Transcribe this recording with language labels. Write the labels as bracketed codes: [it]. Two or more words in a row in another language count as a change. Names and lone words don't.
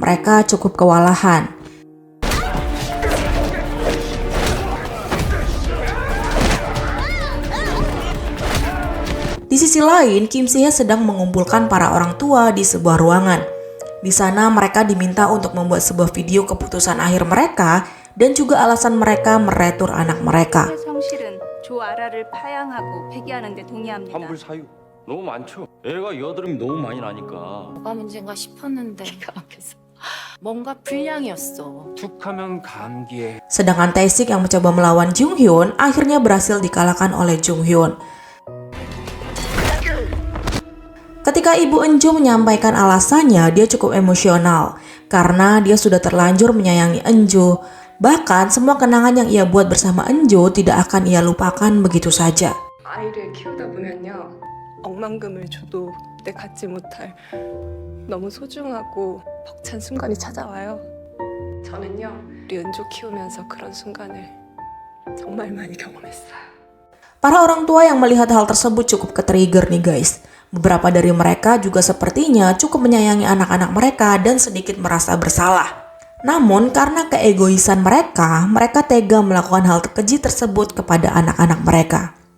[id] Mereka cukup kewalahan. Di sisi lain, Kim Si-hye sedang mengumpulkan para orang tua di sebuah ruangan. Di sana mereka diminta untuk membuat sebuah video keputusan akhir mereka dan juga alasan mereka meretur anak mereka. [ko] 성실은 조 아라를 파양하고 폐기하는 데 동의합니다. 환불 사유 너무 많죠. 애가 여드름이 너무 많이 나니까. 뭐가 문제인가 싶었는데 뭔가 불량이었어. 툭하면 감기에. [id] Sedangkan Tae-sik yang mencoba melawan Jung Hyun akhirnya berhasil dikalahkan oleh Jung Hyun. Ketika Ibu Eunjo menyampaikan alasannya, dia cukup emosional karena dia sudah terlanjur menyayangi Eunjo. Bahkan semua kenangan yang ia buat bersama Eunjo tidak akan ia lupakan begitu saja. [ko] 아이를 키우다 보면요, 억만금을 줘도 그때 갖지 못할 너무 소중하고 벅찬 순간이 찾아와요. 저는요, 우리 은조 키우면서 그런 순간을 정말 많이 경험했어요. [id] Para orang tua yang melihat hal tersebut cukup ke-trigger nih guys. Beberapa dari mereka juga sepertinya cukup menyayangi anak-anak mereka dan sedikit merasa bersalah. Namun karena keegoisan mereka tega melakukan hal keji tersebut kepada anak-anak mereka.